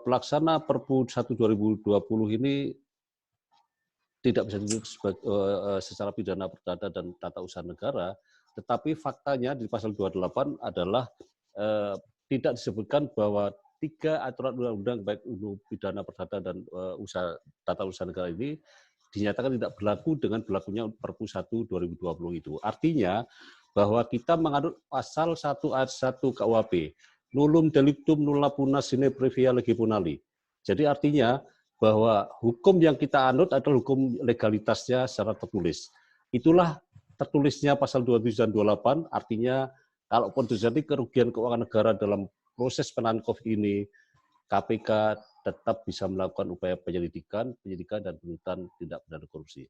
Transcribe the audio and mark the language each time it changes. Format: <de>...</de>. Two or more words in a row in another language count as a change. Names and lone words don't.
<id>pelaksana Perpu 1 2020 ini tidak bisa disebut secara pidana perdata dan tata usaha negara, tetapi faktanya di pasal 28 adalah tidak disebutkan bahwa 3 aturan undang-undang baik untuk pidana perdata dan tata usaha negara ini dinyatakan tidak berlaku dengan berlakunya Perpu 1 2020 itu. Artinya bahwa kita menganut pasal 1 ayat 1 KUHP,</id> <la>nullum delictum nulla puna sine previa legi punali.</la> <id>Jadi artinya bahwa hukum yang kita anut adalah hukum legalitasnya secara tertulis. Itulah tertulisnya pasal 27 dan 28, artinya kalaupun terjadi kerugian keuangan negara dalam proses penanganan COVID ini, KPK tetap bisa melakukan upaya penyelidikan dan penuntutan tindak pidana korupsi.</id>